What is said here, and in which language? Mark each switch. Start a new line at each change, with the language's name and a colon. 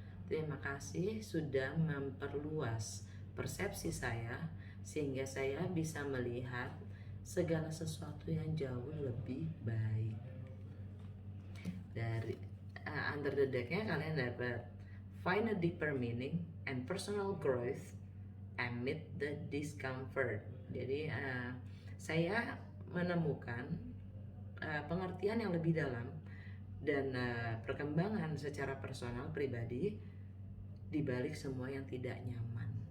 Indonesian: Terima kasih sudah memperluas persepsi saya sehingga saya bisa melihat segala sesuatu yang jauh lebih baik. Dari
English: under the deck-nya
Indonesian: kalian dapat
English: find a deeper meaning and personal growth amid the discomfort.
Indonesian: Jadi saya menemukan pengertian yang lebih dalam dan perkembangan secara personal pribadi di balik semua yang tidak nyaman.